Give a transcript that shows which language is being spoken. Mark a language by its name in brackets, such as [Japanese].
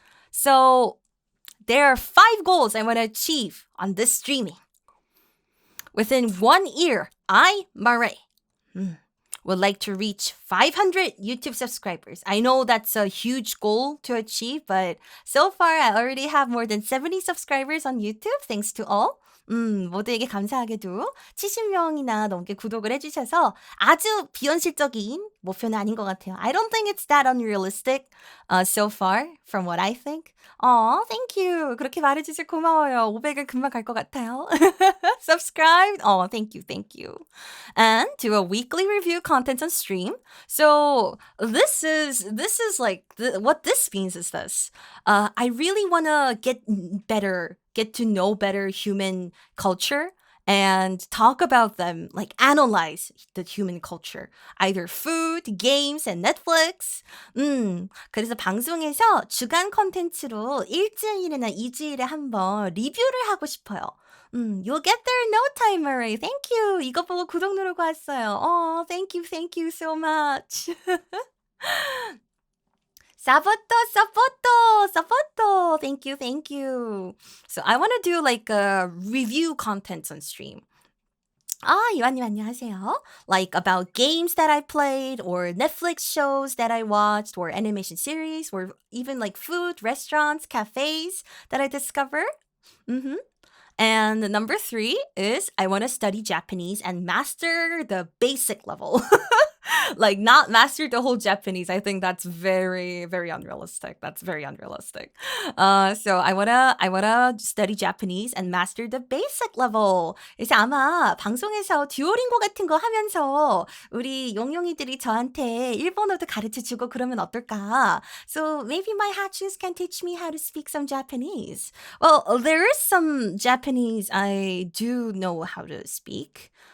[English] So, there are 5 goals I want to achieve on this streaming. Within 1 year, Mare, would like to reach 500 YouTube subscribers. I know that's a huge goal to achieve, but so far I already have more than 70 subscribers on YouTube, thanks to all. [Korean] 모두에게 감사하게도 70명이나 넘게 구독을 해주셔서 아주 비현실적인 목표는 아닌 것 같아요. [English] I don't think it's that unrealistic so far from what I think. Thank you. [Korean] 그렇게 말해주셔서 고마워요. 500은 금방 갈 것 같아요. [English] Subscribe. Thank you. And do a weekly review content on stream. So this is like what this means is this. I really want to get to know better human culture and talk about them, like analyze the human culture, either food, games, and Netflix. [Korean] 그래서 방송에서 주간 콘텐츠로 일주일이나 2주일에 한번 리뷰를 하고 싶어요. [English] You'll get there in no time, Murray. Thank you. [Korean] 이거 보고 구독 누르고 왔어요. [English] Thank you so much. Sapoto. Thank you. So I want to do like a review content on stream. [Korean] 이완님 안녕하세요. [English] Like about games that I played or Netflix shows that I watched or animation series or even like food, restaurants, cafes that I discover. And number 3 is I want to study Japanese and master the basic level. Like not master the whole Japanese. I think that's very, very unrealistic. So I wanna study Japanese and master the basic level. [Korean] 그래서 아마 방송에서 듀오링고 같은 거 하면서 우리 용용이들이 저한테 일본어도 가르쳐주고 그러면 어떨까? [English] So maybe my hatchings can teach me how to speak some Japanese. Well, there is some Japanese I do know how to speak.